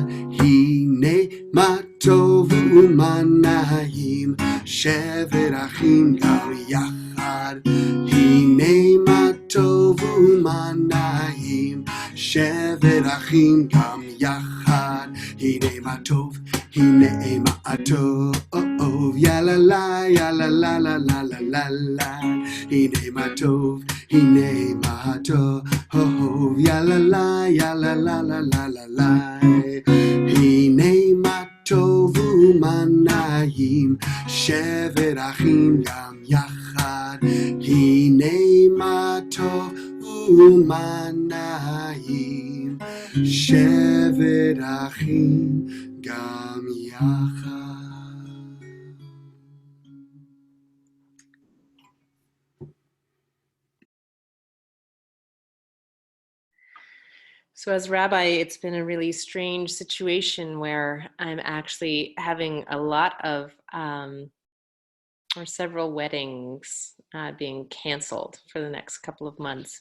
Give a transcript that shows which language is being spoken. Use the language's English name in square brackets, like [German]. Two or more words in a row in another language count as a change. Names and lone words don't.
[Hebrew] הנה מה טוב ומה נעים, שבת אחים גם יחד. הנה מה טוב ומה נעים, שבת אחים גם יחד. הנה מה טוב, הנה מה טוב, ya la la, ya la la la la la la la. הנה מה טוב, הנה מה טוב, ya la la, ya la la la la la la. הנה מה טוב ומה נעים, שבת אחים גם יחד. הנה מה טוב ומה נעים, שבת אחים גם יחד. [English] So as rabbi, it's been a really strange situation where I'm actually having a lot of or several weddings being canceled for the next couple of months.